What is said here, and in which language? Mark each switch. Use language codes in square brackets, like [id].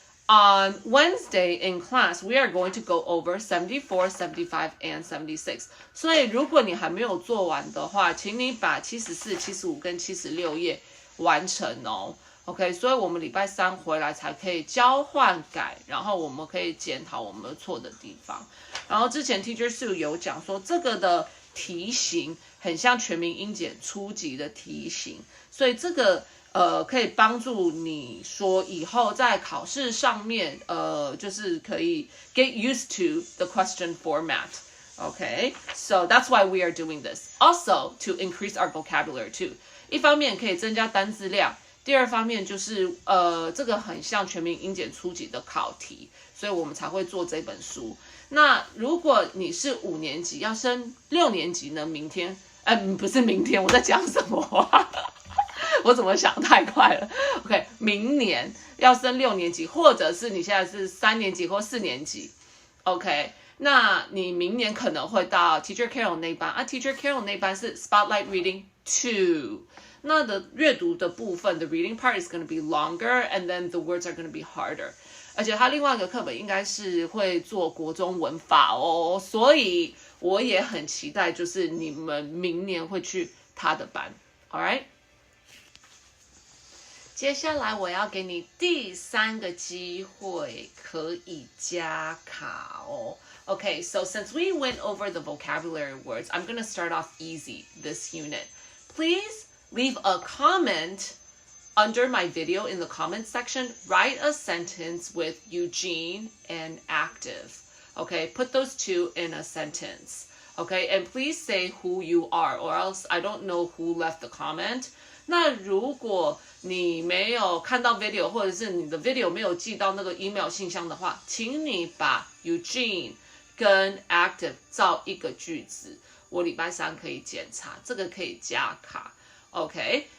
[en] On Wednesday in class, we are going to go over 74, 75, and 76. [zh] 所以如果你还没有做完的话，请你把74、75跟76页完成哦。 OK， 所以我们礼拜3回来才可以交换改，然后我们可以检讨我们错的地方。然后之前 Teacher Sue 有讲说，这个的题型很像全民英检初级的题型，所以这个可以帮助你说以后在考试上面就是可以 [en] get used to the question format. Okay, so that's why we are doing this. Also to increase our vocabulary too. [zh] 一方面可以增加单字量。第二方面就是这个很像全民英检初级的考题，所以我们才会做这本书。那如果你是5年级要升6年级呢？明天，不是明天，我在讲什么啊？我怎么想太快了 ？OK， 明年要升6年级，或者是你现在是3年级或4年级 ，OK， 那你明年可能会到 Teacher Carol 那班啊 ，Teacher Carol 那班是 Spotlight Reading 2， 那的阅读的部分 ， [en] the reading part is going to be longer, and then the words are going to be harder。 [zh] 而且它另外一个课本应该是会做国中文法哦，所以我也很期待，就是你们明年会去他的班 ，All right。接下来我要给你第3个机会，可以加卡哦。 [en] Okay, so since we went over the vocabulary words, I'm going to start off easy this unit. Please leave a comment under my video in the comment section. Write a sentence with Eugene and active. Okay, put those two in a sentence. Okay, and please say who you are, or else I don't know who left the comment. [zh] 那如果你没有看到 video， 或者是你的 video 没有寄到那个 email 信箱的话，请你把 Eugene 跟 active 造一个句子，我礼拜3可以检查，这个可以加卡 ，OK？